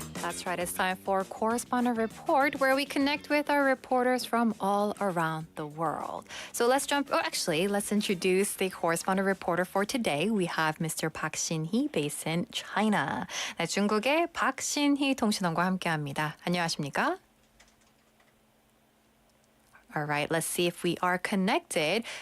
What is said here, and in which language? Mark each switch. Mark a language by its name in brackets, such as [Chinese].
[English] That's right, it's time for Correspondent Report, where we connect with our reporters from all around the world. So let's let's introduce the Correspondent Reporter for today. We have Mr. Park Shin-hee based in China. [Korean] 네, 중국의 박신희 통신원과 함께합니다. 안녕하십니까? [English] All right, let's see if we are connected.